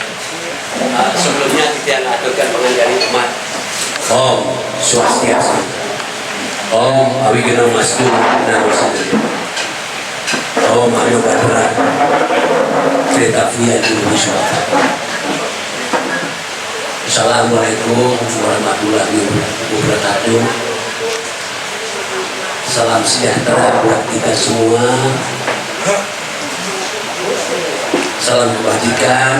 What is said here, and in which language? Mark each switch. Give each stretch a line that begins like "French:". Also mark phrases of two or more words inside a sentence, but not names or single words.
Indonesian: Sebelumnya kita aturkan pengendali umat.
Sanskrit: Om Swastiastu. Om Awigeno Mastu Namo Buddhaya. Om Anu Badra. Tretavia Indonesia.
Arabic: Assalamualaikum warahmatullahi wabarakatuh.
Indonesian: Salam sejahtera buat kita semua. Salam kebajikan.